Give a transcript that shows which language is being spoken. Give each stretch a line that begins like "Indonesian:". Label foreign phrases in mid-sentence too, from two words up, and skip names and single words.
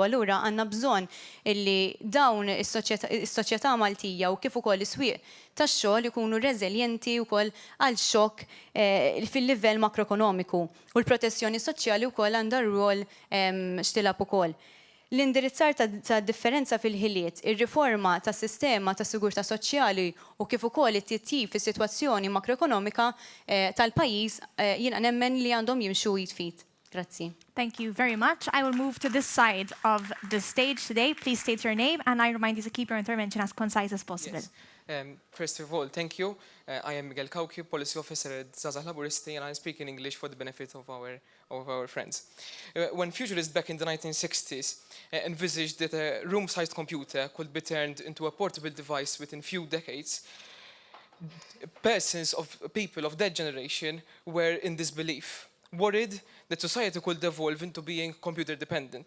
Maltese: Allura għandna bżonn illi dawn is-soċjetà Maltija u kif ukoll is-swieq tax-xogħol ikunu reżiljenti wkoll għal xokk fil-livell makroekonomiku u l-protezzjoni soċjali wkoll għandha rwol xtilab ukoll. L-indirizzar ta' differenza fil-ħiliet, ir-riforma ta' sistema ta' sigurtà soċjali u kif ukoll it-titjib fis-sitwazzjoni makroekonomika tal-pajjiż jiena nemmen li għandhom jimxu jitfit. Grazzi.
English: Thank you very much. I will move to this side of the stage today. Please state your name and I remind you to keep your intervention as concise as possible. Yes. First of all, thank you. I am Miguel Kauki, Policy Officer at Zazah Laburisti, and I speak in English for the benefit of our friends. When futurists back in the 1960s envisaged that a room-sized computer could be turned into a portable device within few decades, people of that generation were in disbelief, worried that society could evolve into being computer dependent.